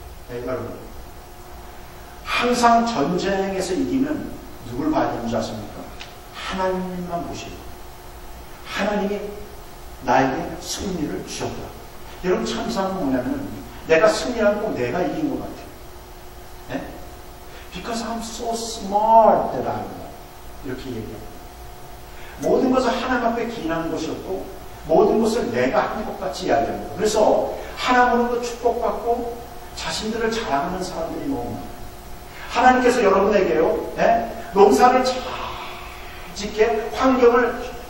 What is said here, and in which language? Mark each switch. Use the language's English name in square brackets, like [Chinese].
[Korean] 네, 여러분 항상 전쟁에서 이기면 누굴 봐야 되는지 아십니까? 하나님만 보시고 하나님이 나에게 승리를 주셨다. 여러분 참 이상한 건 뭐냐면 내가 승리하는 건 내가 이긴 것 같아요. 네? [English] Because I'm so smart that I know. [Korean] 이렇게 얘기해요. 모든 것을 하나님 앞에 기인하는 것이었고 모든 것을 내가 한 것 같이 이야기합니다. 그래서 하나님으로도 축복받고 자신들을 자랑하는 사람들이 너무 많아요. 하나님께서 여러분에게요, 네? 농사를 잘 짓게 환경을